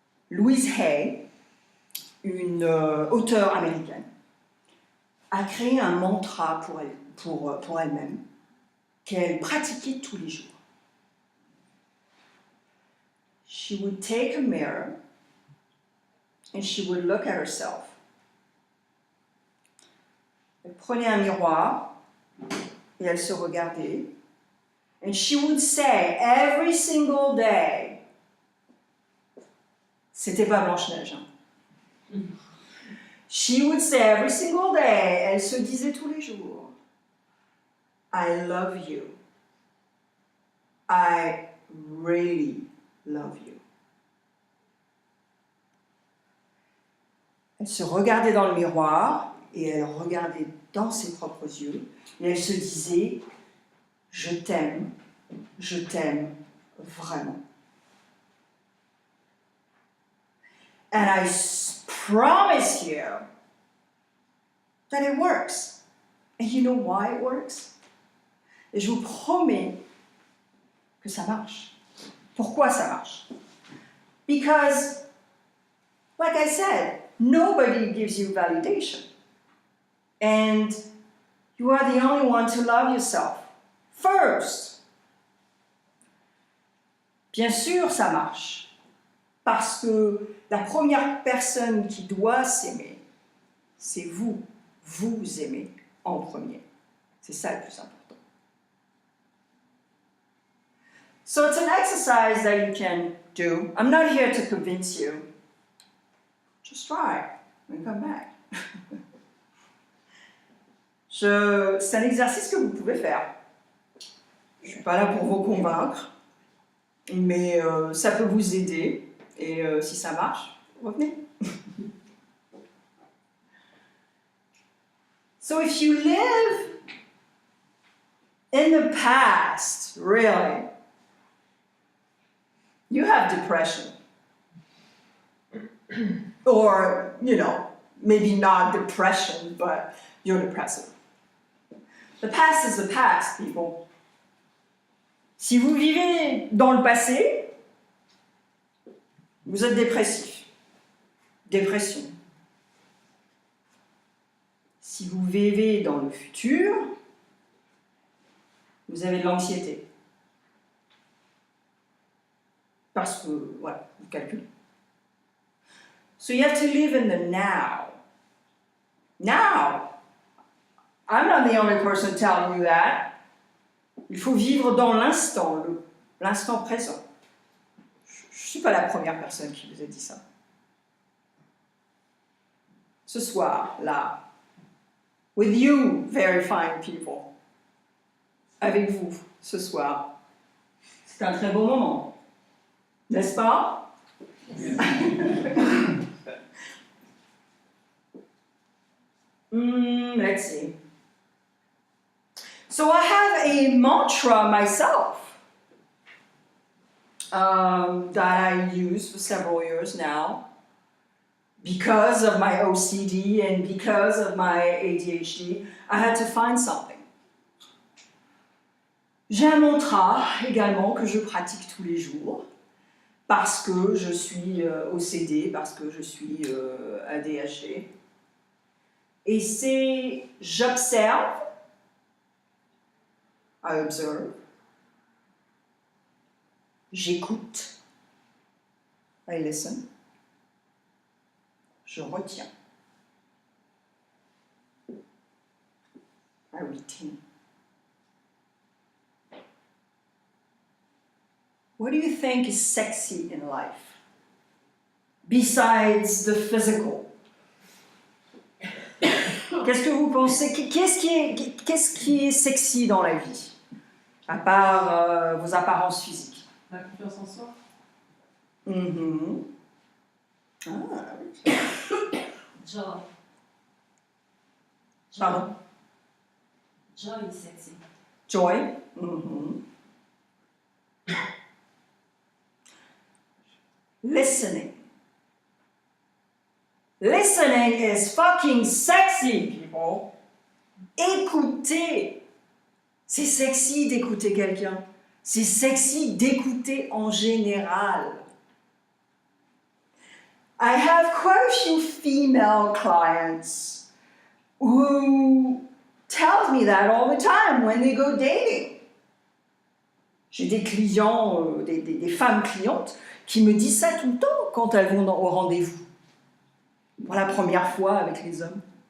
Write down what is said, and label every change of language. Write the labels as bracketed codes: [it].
[fr] Louise Hay, une auteure américaine, a créé un mantra pour elle-même qu'elle pratiquait tous les jours. [en] She would take a mirror and she would look at herself. [fr] Elle prenait un miroir et elle se regardait. [en] And she would say every single day, [fr] c'était pas Blanche-Neige, hein? [en] She would say every single day, [fr] elle se disait tous les jours, [en] I love you. I really love you. [fr] Elle se regardait dans le miroir et elle regardait dans ses propres yeux et elle se disait, je t'aime vraiment. [en] And I promise you that it works. And you know why it works? [fr] Et je vous promets que ça marche. Pourquoi ça marche? [en] Because, like I said, nobody gives you validation. And you are the only one to love yourself first. [fr] Bien sûr, ça marche. Parce que la première personne qui doit s'aimer, c'est vous. Vous aimez en premier. C'est ça le plus important. [en] So it's an exercise that you can do. I'm not here to convince you. Just try and come back. [fr] C'est un exercice que vous pouvez faire. Je ne suis pas là pour vous convaincre, mais ça peut vous aider. Et si ça marche, revenez. [en] So if you live in the past, really, you have depression. Or, you know, maybe not depression, but you're depressive. The past is the past, people. [fr] Si vous vivez dans le passé, vous êtes dépressif. Dépression. Si vous vivez dans le futur, vous avez de l'anxiété. Parce que, voilà, vous calculez. [en] So you have to live in the now. Now. I'm not the only person telling you that. [fr] Il faut vivre dans l'instant, l'instant présent. Je ne suis pas la première personne qui vous a dit ça. Ce soir, là, [en] with you, very fine people, [fr] avec vous, ce soir, c'est un très beau moment, n'est-ce pas? [en] Let's see. So I have a mantra myself that I use for several years now because of my OCD and because of my ADHD. I had to find something. [fr] J'ai un mantra également que je pratique tous les jours parce que je suis OCD, parce que je suis ADHD. Et c'est j'observe, [en] I observe, [fr] j'écoute, [en] I listen, [fr] je retiens, [en] I retain. What do you think is sexy in life, besides the physical? [fr] Qu'est-ce que vous pensez? Qu'est-ce qui est sexy dans la vie, à part vos apparences physiques? La confiance en soi. Mm-hmm. Ah, oui. [en] Joy. [fr] Pardon? [en] Joy is sexy. Joy. Mm-hmm. Listening. Listening is fucking sexy, people. [fr] Écouter. C'est sexy d'écouter quelqu'un. C'est sexy d'écouter en général. [en] I have quite a few female clients who tell me that all the time when they go dating. [fr] J'ai des clients, des femmes clientes qui me disent ça tout le temps quand elles vont au rendez-vous. Pour la première fois avec les hommes.